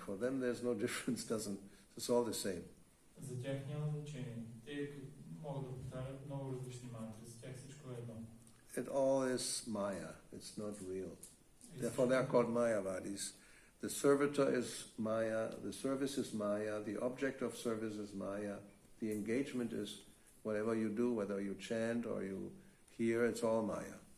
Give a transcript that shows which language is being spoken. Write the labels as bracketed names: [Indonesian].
[English] For them there's no difference, it's all the same. [Bulgarian] За тях няма значение. Те могат да повтарят много различни мантри. За тях всичко е едно. [English] It all is Maya. It's not real. Therefore they are called Mayavadis. The servitor is Maya, the service is Maya, the object of service is Maya, the engagement is whatever you do, whether you chant or you hear, it's all Maya.